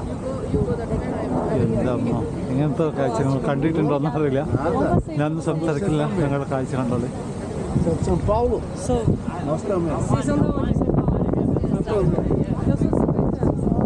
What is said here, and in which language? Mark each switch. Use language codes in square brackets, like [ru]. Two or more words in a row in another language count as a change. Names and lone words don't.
[ml] എന്താണോ ഇങ്ങനത്തെ കാഴ്ച നിങ്ങൾ കണ്ടിട്ടുണ്ടോയെന്ന് അറിയില്ല. ഞാനൊന്നും സംസാരിക്കില്ല, ഞങ്ങളുടെ കാഴ്ച കണ്ടോളി. [pt] São Paulo? Sou. Nós também. Vocês são de onde? São Paulo. Eu sou de 50 anos.